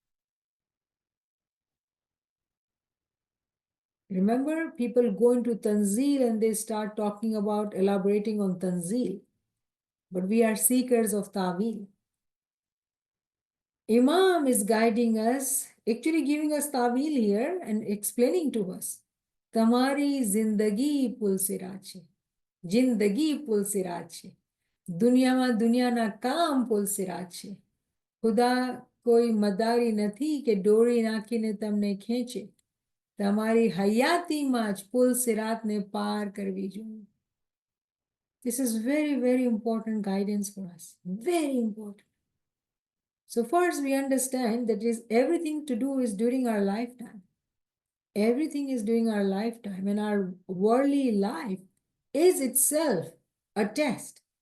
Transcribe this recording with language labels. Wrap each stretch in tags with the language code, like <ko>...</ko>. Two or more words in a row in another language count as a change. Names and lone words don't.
<en>Remember, people go into Tanzil and they start talking about elaborating on Tanzil. But we are seekers of Ta'wil. Imam is guiding us, actually giving us Ta'wil here and explaining to us.</en> <gu>તમારી જિંદગી પુલસિરાત છે. જિંદગી પુલસિરાત છે. દુનિયામાં દુનિયાના કામ પુલસિરાત છે. ખુદા કોઈ મદારી નથી કે ડોરી નાખીને તમને ખેંચે. તમારી હયાતીમાં જ પુલસિરાતને પાર કરવી જોઈએ.</gu> <en>This is very, very important guidance for us. Very important. So first we understand that everything to do is during our lifetime. Everything is during our lifetime, and our worldly life is itself a test.</en>